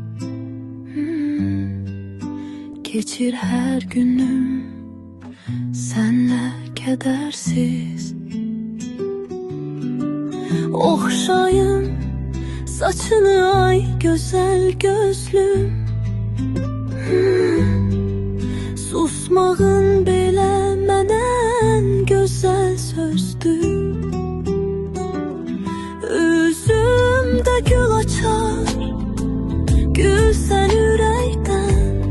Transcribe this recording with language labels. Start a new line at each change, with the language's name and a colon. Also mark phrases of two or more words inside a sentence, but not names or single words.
Turkish: Geçir her günüm senle kedersiz. Okşayım saçını ay güzel gözlüm.
Azerbaijani: Susmağın belə mənə ən gözəl sözdür. Üzümdə gül açar, gülsən ürəkdən.